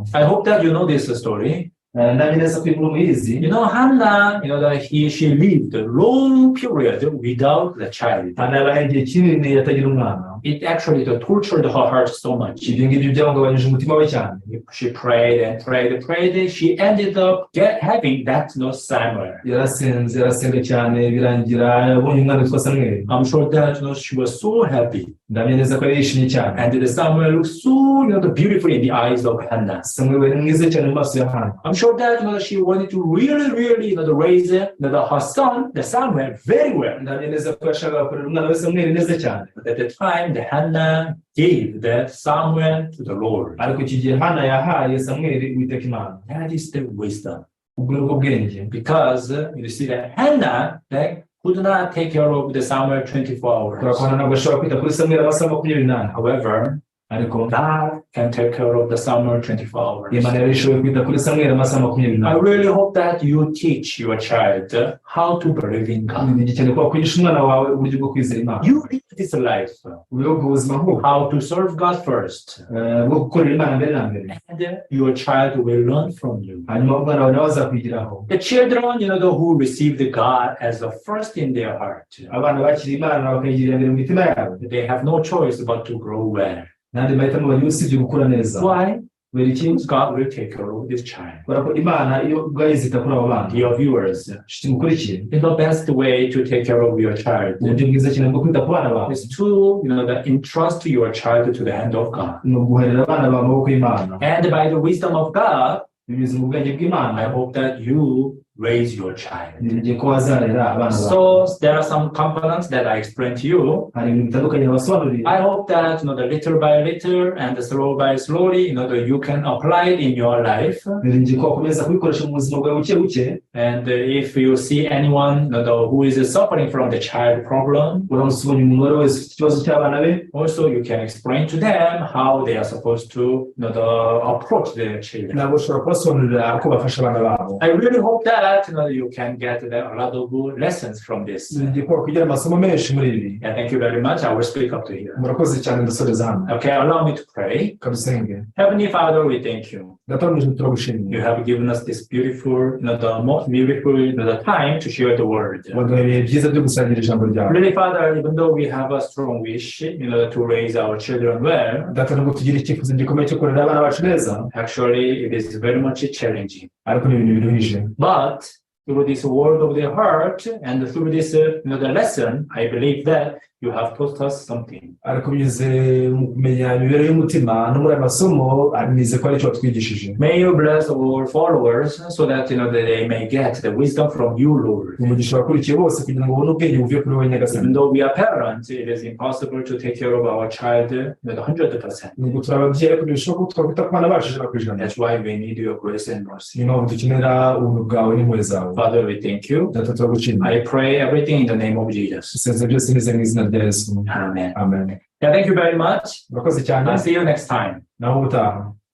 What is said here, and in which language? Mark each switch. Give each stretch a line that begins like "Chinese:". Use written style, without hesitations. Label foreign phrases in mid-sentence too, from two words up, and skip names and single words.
English: I hope that you know this story.
Kinyarwanda: ndabineza ko inkuru muyizi.
English: Hannah, that she lived a long period without the child.
Kinyarwanda: Hana yabaye igihe kinini yatagira umwana.
English: It actually tortured her heart so much.
Kinyarwanda: ibyo ngibyo byahungabanyije umutima we cyane.
English: She prayed and prayed. She ended up having that Samuel.
Kinyarwanda: yarasenga cyane birangira yabonye umwana witwa Samuel.
English: I'm sure that she was so happy.
Kinyarwanda: ndabineza ko yishimye cyane.
English: And the Samuel looked so beautiful in the eyes of Hannah.
Kinyarwanda: Samuel ni mwiza cyane mu maso ya Hana.
English: I'm sure that she wanted to really raise her son, the Samuel, very well.
Kinyarwanda: ndabineza ko yashakaga kurera umwana we Samuel neza cyane.
English: But at the time, the Hannah gave that Samuel to the Lord.
Kinyarwanda: ariko iki gihe Hana yahaye Samuel Uwiteka Imana.
English: That is the wisdom.
Kinyarwanda: ubwo ni bwo bwenge.
English: Because you see that Hannah could not take care of the Samuel 24 hours.
Kinyarwanda: turakubona ntabwo ashobora kwita kuri Samuel amasaha 24.
English: However,
Kinyarwanda: ariko
English: God can take care of the Samuel 24 hours.
Kinyarwanda: Imana yari ishoboye kwita kuri Samuel amasaha 24.
English: I really hope that you teach your child how to believe in God.
Kinyarwanda: ni igihe ko kwigisha umwana wawe uburyo bwo kwizera Imana.
English: You live this life.
Kinyarwanda: ubuzima nk'ubu.
English: How to serve God first.
Kinyarwanda: bwo gukorera Imana mbere na mbere.
English: And your child will learn from you.
Kinyarwanda: hanyuma umwana wawe nawe azakwigiraho.
English: The children, who received God as the first in their heart.
Kinyarwanda: abana bakiri Imana bakayigirira mbere mu mitima yabo.
English: They have no choice but to grow well.
Kinyarwanda: nandi mahitamo bagira usibye gukura neza.
English: Why?
Kinyarwanda: kubera iki?
English: God will take care of this child.
Kinyarwanda: kubera ko Imana iyo ubwayo izita kuri abo bana.
English: Your viewers,
Kinyarwanda: mukurikiye.
English: the best way to take care of your child
Kinyarwanda: uburyo bwiza cyane bwo kwita ku bana bawe
English: is to entrust your child to the hand of God.
Kinyarwanda: ni uguherera abana bawe amaboko y'Imana.
English: And by the wisdom of God,
Kinyarwanda: binyuze mu bwenge bw'Imana.
English: I hope that you raise your child.
Kinyarwanda: ni ko wazarera abana bawe.
English: So there are some components that I explained to you.
Kinyarwanda: hari ibintu bitandukanye nabasobanuriye.
English: I hope that the little by little and slow by slowly, that you can apply it in your life.
Kinyarwanda: biringiye ko wakomeza kubikoresha mu buzima bwawe buke buke.
English: And if you see anyone who is suffering from the child problem,
Kinyarwanda: uramutse ubonye umuntu uwo wese ufite ikibazo cy'abana be,
English: also you can explain to them how they are supposed to approach their children.
Kinyarwanda: ntabwo ushobora kubasobanurira uko bafasha abana babo.
English: I really hope that you can get a lot of good lessons from this.
Kinyarwanda: biringiye ko wakugira amasomo menshi muri ibi.
English: And thank you very much. I will speak up to here.
Kinyarwanda: murakoze cyane ndasoreza hano.
English: Okay, allow me to pray.
Kinyarwanda: kadusenge.
English: Heavenly Father, we thank you.
Kinyarwanda: data mu ijuru turagushimiye.
English: You have given us this beautiful, the most beautiful time to share the word.
Kinyarwanda: waduhaye ibihe byiza byo gusangira ijambo ryawe.
English: Really, Father, even though we have a strong wish, to raise our children well,
Kinyarwanda: data nubwo tugira icyifuzo gikomeye cyo kurera abana bacu neza,
English: actually it is very much challenging.
Kinyarwanda: ariko ni ibintu biruhije.
English: But through this word of the heart and through this the lesson, I believe that you have taught us something.
Kinyarwanda: ariko binyuze mu kumenya imibereho y'umutima no muri aya masomo nize ko ari cyo watwigishije.
English: May you bless our followers so that that they may get the wisdom from you, Lord.
Kinyarwanda: umugisha abakurikiye bose kugira ngo babone ubwenge buvuye kuri wowe nyagasani.
English: Even though we are parents, it is impossible to take care of our child with 100%.
Kinyarwanda: nubwo turi ababyeyi ariko ntibishoboka ko twakwita ku bana bacu ijana ku ijana.
English: That's why we need your grace and mercy.
Kinyarwanda: niyo mpamvu dukenera ubuntu bwawe n'impuhwe zawe.
English: Father, we thank you.
Kinyarwanda: data turagushimira.
English: I pray everything in the name of Jesus.
Kinyarwanda: isenze byose nize mu izina rya yesu.
English: Amen.
Kinyarwanda: amen.
English: Yeah, thank you very much.
Kinyarwanda: urakoze cyane.
English: I'll see you next time.
Kinyarwanda: naho ubutaha.